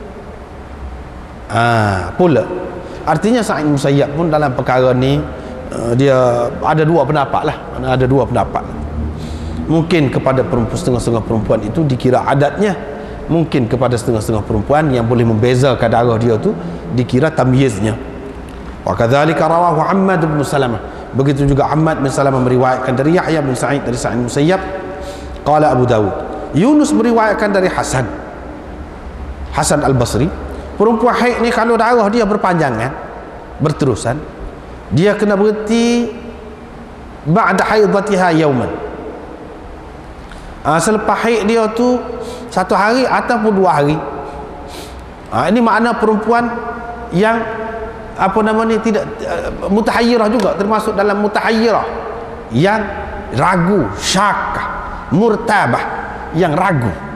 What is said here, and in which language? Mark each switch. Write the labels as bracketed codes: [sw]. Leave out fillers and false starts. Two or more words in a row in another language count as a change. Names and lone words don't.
[ms] Pula artinya Sa'id bin Musayyab pun dalam perkara ni dia ada dua pendapat lah, ada dua pendapat. Mungkin kepada setengah-setengah perempuan itu dikira adatnya, mungkin kepada setengah-setengah perempuan yang boleh membezakan darah dia tu dikira tamyiznya. [ar] وكذلك رواه حماد بن سلمة, [ms] begitu juga Hammad bin Salamah meriwayatkan dari Yahya bin Sa'id dari Sa'id bin Musayyab. [ar] قال أبو داود, [ms] Yunus meriwayatkan dari Hasan Al-Basri, perempuan haid ni kalau darah dia berpanjangan berterusan, dia kena berhenti [ar] بعد حيضتها يوما. [ms] Selepas haid dia tu satu hari ataupun 2 hari. Ini makna perempuan yang apa nama ni tidak mutahayyirah juga, termasuk dalam mutahayyirah yang ragu, syakah, murtabah, yang ragu.